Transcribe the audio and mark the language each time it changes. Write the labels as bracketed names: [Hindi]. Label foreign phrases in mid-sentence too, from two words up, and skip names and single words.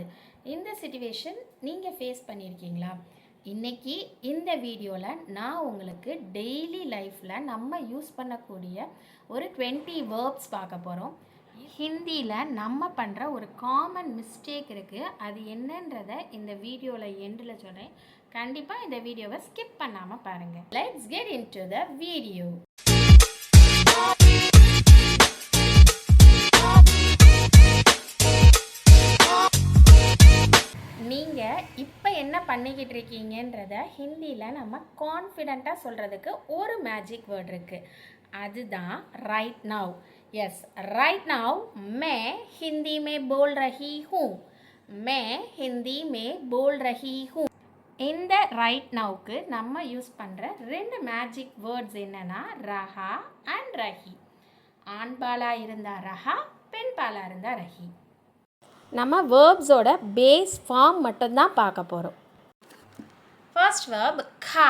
[Tamil] இந்த சிச்சுவேஷன் நீங்கள் ஃபேஸ் பண்ணியிருக்கீங்களா? இன்றைக்கி இந்த வீடியோவில் நான் உங்களுக்கு [English] daily lifeல் [Tamil] நம்ம யூஸ் பண்ணக்கூடிய ஒரு 20 வேர்ப்ஸ் பார்க்க போகிறோம். ஹிந்தியில் நம்ம பண்ணுற ஒரு [English] common mistake [Tamil] இருக்குது, அது என்னன்றதை இந்த வீடியோவில் எண்டில் சொல்கிறேன். கண்டிப்பாக இந்த வீடியோவை ஸ்கிப் பண்ணாமல் பாருங்கள். [English] let's get into the video. [Tamil] நீங்கள் இப்போ என்ன பண்ணிக்கிட்டு இருக்கீங்கன்றத ஹிந்தியில் நம்ம கான்ஃபிடெண்ட்டாக சொல்கிறதுக்கு ஒரு [English] magic word [Tamil] இருக்குது, அதுதான் [English] right now. yes, right now [Hindi] मैं हिंदी में बोल रही हूँ, मैं हिंदी में बोल रही हूँ. [Tamil] இந்த [English] right nowக்கு [Tamil] நம்ம யூஸ் பண்ணுற ரெண்டு [English] magic words [Tamil] என்னென்னா ரஹா அண்ட் ரஹி. ஆண்பாலாக இருந்தால் ரஹா, பெண்பாலாக இருந்தால் ரஹி. நம்ம வேர்ப்ஸோட [English] base form [Tamil] மட்டும்தான் பார்க்க போகிறோம். [English] first verb का.